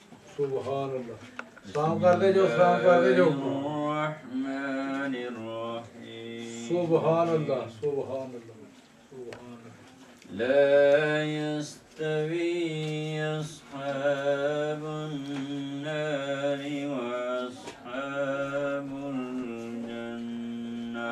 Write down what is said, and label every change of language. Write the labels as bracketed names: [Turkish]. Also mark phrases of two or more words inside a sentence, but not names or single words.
[Arabic] سبحان الله. [Punjabi] سلام کر دے جو، سلام کر دے جو. [Arabic] سبحان الله، سبحان الله، سبحان الله. لا يستوي أصحاب النار وأصحاب الجنة.